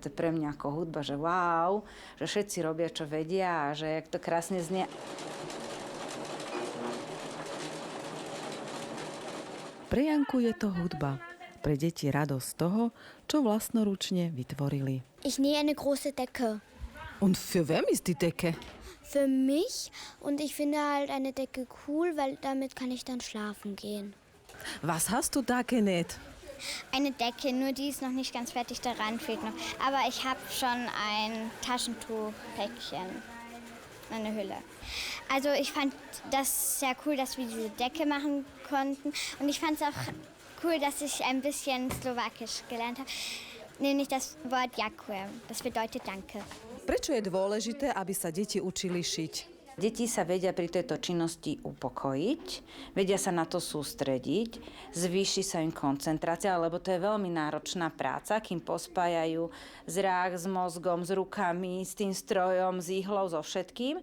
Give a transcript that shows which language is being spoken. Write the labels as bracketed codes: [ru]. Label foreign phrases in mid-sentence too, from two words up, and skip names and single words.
[sk] To je pre mňa ako hudba, že wow, že všetci robia, čo vedia a že jak to krásne znie. Pre Janku je to hudba. Pre deti radosť toho, čo vlastnoručne vytvorili. [de] Ich nähe eine große Decke. Und für wem ist die Decke? Für mich und ich finde halt eine Decke cool, weil damit kann ich dann schlafen gehen. Was hast du da genäht? Eine Decke, nur die ist noch nicht ganz fertig, daran fehlt noch. Aber ich habe schon ein Taschentuchpäckchen, eine Hülle. Also ich fand das sehr cool, dass wir diese Decke machen konnten. Und ich fand es auch cool, dass ich ein bisschen Slowakisch gelernt habe. Nämlich das Wort Ďakujem, das bedeutet Danke. [sk] Prečo je dôležité, aby sa deti učili šiť? Deti sa vedia pri tejto činnosti upokojiť, vedia sa na to sústrediť, zvýši sa im koncentrácia, lebo to je veľmi náročná práca, kým pospájajú zrák s mozgom, s rukami, s tým strojom, s ihlou, so všetkým.